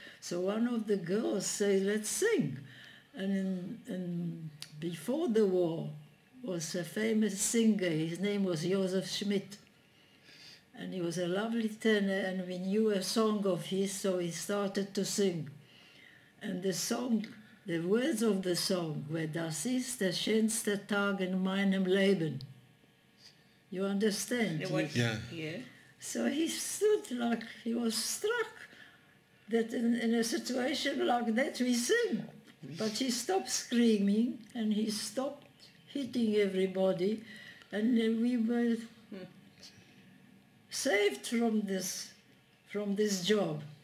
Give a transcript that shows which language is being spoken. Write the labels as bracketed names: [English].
[English] So one of the girls said, let's sing. And before the war was a famous singer. His name was Joseph Schmidt. And he was a lovely tenor, and we knew a song of his, so he started to sing. And the song, the words of the song were, [German] Das ist der schönste Tag in meinem Leben. [English] You understand? Yeah. Yeah. So he stood like he was struck that in a situation like that we sing. But he stopped screaming and he stopped hitting everybody, and we were saved from this job.